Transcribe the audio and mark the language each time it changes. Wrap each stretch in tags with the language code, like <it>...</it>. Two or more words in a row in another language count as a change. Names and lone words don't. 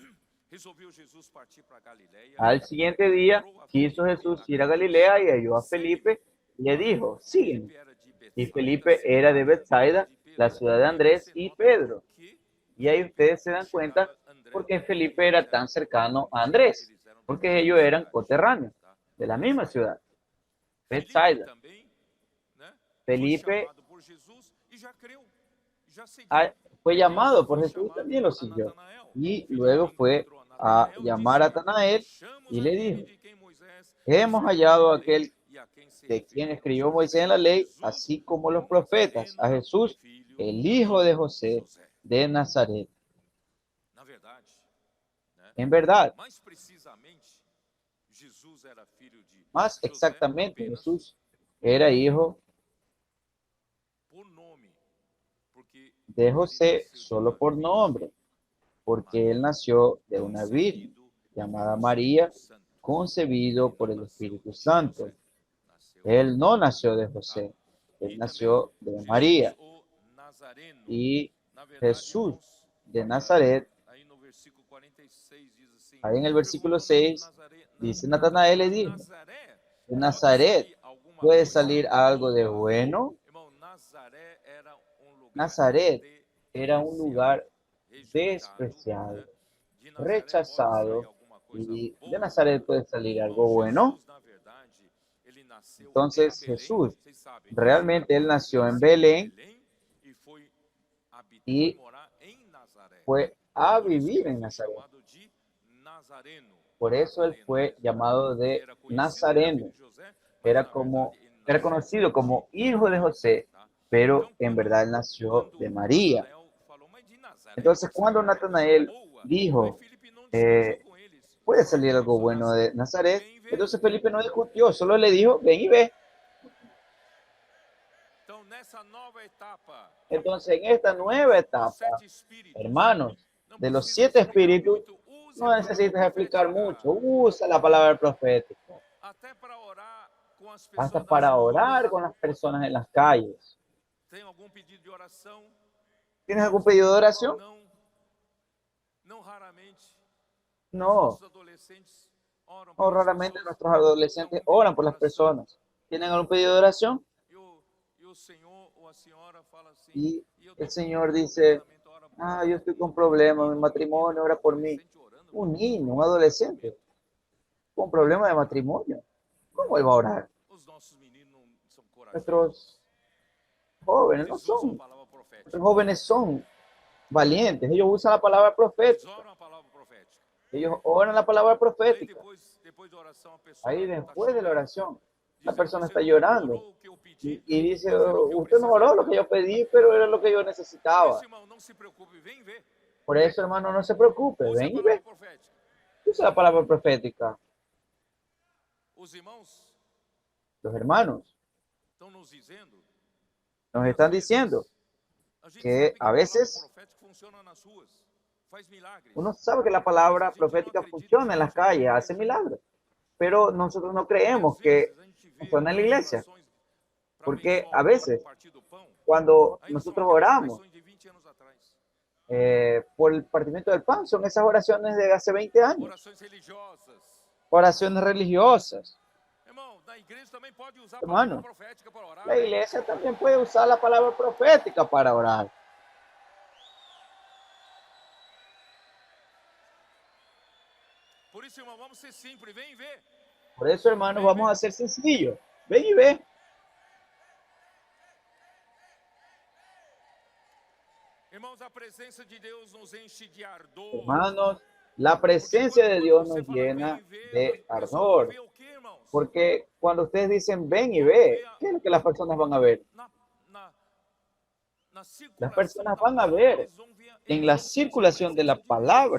<es>Al siguiente día quiso Jesús ir a Galilea y halló a Felipe y le dijo, sígueme. Y Felipe era de Bethsaida, la ciudad de Andrés y Pedro. Y ahí ustedes se dan cuenta porque Felipe era tan cercano a Andrés, porque ellos eran coterráneos de la misma ciudad. Felipe Bethsaida.</es> <pt>também, né, foi Felipe chamado por Jesus e já creu, já seguiu.</pt> <es>ah, fue llamado por</es> <pt>Foi</pt> <es>Jesús y</es> <pt>chamado</pt> <es>también lo a siguió.</es> <pt>Natanael.</pt> <es>Y Felipe luego fue</es> <pt>encontrou a a Natanael e</pt> <es>llamar a</es> <pt>disse: Natanael achamos</pt> <es>y le</es> <pt>aquele</pt> <es>dijo,</es> <pt>de quem Moisés</pt> <es>hemos</es> <pt>escreveu</pt> <es>hallado</es> <pt>na</pt> <es>a</es> <pt>lei</pt> <es>aquel</es> <pt>e a quem se</pt> <es>de quien</es> <pt>referiu.</pt> <es>escribió Moisés en la ley,</es> <pt>Jesus,</pt> <es>así como</es> <pt>o</pt> <es>los profetas, a</es> <pt>Nazareno,</pt> <es>Jesús,</es> <pt>filho</pt> <es>el hijo de</es> <pt>de José</pt> <es>José. de Nazaret.</es> <pt>Na verdade, né,</pt> <es>En verdad,</es> <pt>mais precisamente, Jesus era filho de</pt> <es>más</es> <pt>José</pt> <es>exactamente,</es> <pt>apenas</pt> <es>Jesús era hijo</es> <pt>por nome, porque</pt> <es>de</es> <pt>ele</pt> <es>José</es> <pt>nasceu de</pt> <es>solo</es> <pt>uma</pt> <es>por nombre,</es> <pt>virgem,</pt> <es>porque él</es> <pt>Maria,</pt> <es>nació de una virgen</es> <pt>concebido</pt> <es>llamada</es> <pt>pelo</pt> <es>María,</es> <pt>Espírito Santo.</pt> <es>concebido</es> <pt>Ele</pt> <es>por</es> <pt>não</pt> <es>el</es> <pt>nasceu</pt> <es>Espíritu</es> <pt>de</pt> <es>Santo.</es> <pt>José, nasceu</pt> <es>Él</es> <pt>de</pt> <es>no nació de</es> <pt>Maria, tá?</pt> <es>José, él</es> <pt>E também</pt> <es>nació de</es> <pt>Jesus,</pt> <es>María.</es> <pt>o Nazareno.</pt> <es>Y</es> <pt>Na verdade,</pt> <es>Jesús</es> <pt>irmãos,</pt> <es>de Nazaret,</es> <pt>aí no versículo 46 diz assim:</pt> <es>ahí en el versículo</es> <pt>perguntou</pt> <es>6, dice Natanael le</es> <pt>de</pt> <es>dijo,</es> <pt>Nazaré</pt> <es>de</es> <pt>pode</pt> <es>Nazaret</es> <pt>sair alguma</pt> <es>puede</es> <pt>coisa</pt> <es>salir algo de</es> <pt>boa?</pt> <es>bueno.</es> <pt>Irmão, Nazaré era lugar</pt> <es>Nazaret era un despreciado, lugar</es> <pt>rejeitado,</pt> <es>despreciado,</es> <pt>né? De Nazaré pode sair</pt> <es>rechazado,</es> <pt>alguma coisa</pt> <es>y de Nazaret</es> <pt>boa.</pt> <es>puede salir</es> <pt>Irmão,</pt> <es>algo bueno.</es> <pt>Jesus, na verdade, ele nasceu em</pt> <es>Entonces</es> <pt>Belém,</pt> <es>Jesús,</es> <pt>vocês sabem disso, né?</pt> <es>realmente él nació</es> <pt>Ele</pt> <es>en</es> <pt>nasceu em</pt> <es>Belén</es> <pt>Belém e foi</pt> <es>y</es> <pt>morar em Nazaré.</pt> <es>fue a</es> <pt>Por isso que</pt> <es>vivir</es> <pt>ele</pt> <es>en</es> <pt>foi</pt> <es>Nazaret.</es> <pt>chamado de Nazareno.</pt> <es>Por eso él Nazareno. fue llamado</es> <pt>Ele</pt> <es>de</es> <pt>era conhecido como filho</pt> <es>Nazareno.</es> <pt>de José, mas</pt> <es>Era</es> <pt>na verdade</pt> <es>como,</es> <pt>ele</pt> <es>era</es> <pt>nasceu</pt> <es>conocido</es> <pt>de</pt> <es>como hijo de</es> <pt>Maria,</pt> <es>José,</es> <pt>tá?</pt> <es>pero</es> <pt>Então</pt> <es>en</es> <pt>quando</pt> <es>verdad él nació</es> <pt>quando</pt> <es>de María.</es> <pt>Natanael falou, mas de Nazaré</pt> <es>Entonces</es> <pt>pode sair</pt> <es>cuando</es> <pt>alguma coisa</pt> <es>Natanael</es> <pt>boa? Aí</pt> <es>dijo,</es> <pt>Felipe não discutiu com eles.</pt> <es>puede salir</es> <pt>Ele</pt> <es>algo</es> <pt>só</pt> <es>bueno</es> <pt>disse:</pt> <es>de Nazaret,</es> <pt>vem ver.</pt> <es>entonces Felipe no discutió, solo le dijo, ven y ve.</es> <pt>Então nessa nova etapa</pt> <es>Entonces en esta nueva</es> <pt>dos</pt> <es>etapa,</es> <pt>7 espíritos,</pt> <es>hermanos,</es> <pt>não</pt> <es>de los</es> <pt>precisa</pt> <es>7</es> <pt>explicar</pt> <es>espíritus,</es> <pt>muito, use a</pt> <es>no</es> <pt>palavra</pt> <es>necesitas explicar</es> <pt>profética.</pt> <es>mucho, usa la palabra profética,</es> <pt>Até para orar com as</pt> <es>hasta</es> <pt>pessoas nas</pt> <es>para orar</es> <pt>ruas.</pt> <es>con las personas en las calles.</es> <pt>Tem algum pedido de oração?</pt> <es>¿Tienes algún pedido de oración?</es> <pt>Não. Não raramente. Os</pt> <es>No,</es> <pt>nossos adolescentes oram</pt> <es>o</es> <pt>pelas</pt> <es>raramente</es> <pt>pessoas.</pt> <es>nuestros adolescentes oran por las personas. ¿Tienen algún pedido de oración?</es> <pt>E o Senhor ou a senhora fala assim:</pt> <es>Y</es> <pt>e eu</pt> <es>el</es> <pt>estou com</pt> <es>Señor</es> <pt>problema no</pt> <es>dice,</es> <pt>casamento, ora por</pt> <es>ah,</es> <pt>mim.</pt> <es>yo estoy con problemas, mi</es> <pt>Menino,</pt> <es>matrimonio,</es> <pt>menina,</pt> <es>ora por mí.</es> <pt>adolescente orando</pt> <es>Un</es> <pt>por</pt> <es>niño, un</es> <pt>problema de</pt> <es>adolescente,</es> <pt>casamento.</pt> <es>con problemas de matrimonio. ¿Cómo él va a orar?</es> <pt>Os nossos meninos não são corajosos.</pt> <es>Nuestros jóvenes no</es> <pt>Eles usam a</pt> <es>son,</es> <pt>palavra profética.</pt> <es>nuestros jóvenes son valientes, ellos usan la palabra</es> <pt>Eles</pt> <es>profética,</es> <pt>oram a palavra profética.</pt> <es>ellos oran la palabra</es> <pt>Aí</pt> <es>profética.</es> <pt>depois da oração a pessoa</pt> <es>Ahí</es> <pt>está</pt> <es>después de la</es> <pt>chorando,</pt> <es>oración, la</es> <pt>dizendo:</pt> <es>persona</es> <pt>você</pt> <es>está</es> <pt>não</pt> <es>llorando</es> <pt>orou o que eu pedi,</pt> <es>y dice,</es> <pt>mas era o que eu</pt> <es>usted no oró lo que</es> <pt>precisava.</pt> <es>yo pedí, pero era lo que yo</es> <pt>Por</pt> <es>necesitaba.</es> <pt>isso, irmão, não se preocupe, vem ver.</pt> <es>Por eso, hermano, no se preocupe,</es> <pt>Use a</pt> <es>ven y</es> <pt>palavra</pt> <es>ve,</es> <pt>profética.</pt> <es>usa la palabra profética.</es> <pt>Os irmãos</pt> <es>Los hermanos</es> <pt>estão nos dizendo</pt> <es>nos</es> <pt>que</pt> <es>están</es> <pt>às</pt> <es>diciendo</es> <pt>vezes a gente</pt> <es>que</es> <pt>sabe que</pt> <es>a</es> <pt>a palavra</pt> <es>veces</es> <pt>profética funciona nas ruas, faz milagres,</pt> <es>uno sabe que la</es> <pt>mas a</pt> <es>palabra</es> <pt>gente não</pt> <es>profética</es> <pt>acredita que</pt> <es>funciona en las</es> <pt>funciona na</pt> <es>calles, hace</es> <pt>igreja.</pt> <es>milagros, pero nosotros no</es> <pt>Porque às</pt> <es>creemos que</es> <pt>vezes a gente vê</pt> <es>funciona en la</es> <pt>aquelas</pt> <es>iglesia,</es> <pt>orações para</pt> <es>porque</es> <pt>abençoar</pt> <es>a</es> <pt>o pão,</pt> <es>veces</es> <pt>partir do pão,</pt> <es>cuando</es> <pt>ainda são</pt> <es>nosotros</es> <pt>aquelas</pt> <es>oramos</es> <pt>orações de 20 anos atrás.</pt> <es>por el partimiento del pan, son esas oraciones de hace 20 años,</es> <pt>Orações religiosas.</pt> <es>oraciones religiosas.</es> <pt>Irmão, na igreja também pode usar a palavra</pt> <es>Hermano,</es> <pt>profética para orar.</pt> <es>la iglesia también puede usar la palabra profética para orar.</es> <pt>Por isso, irmão, vamos ser simples, vem ver.</pt> <es>Por eso, hermanos, vamos a ser sencillos. Ven y ve.</es> <pt>Irmãos, a presença de Deus nos enche de ardor.</pt> <es>Hermanos, la presencia de Dios nos llena de ardor. Porque cuando ustedes dicen ven y ve, ¿qué es lo que las personas van a ver? Las personas van a ver en la circulación de la palabra.</es>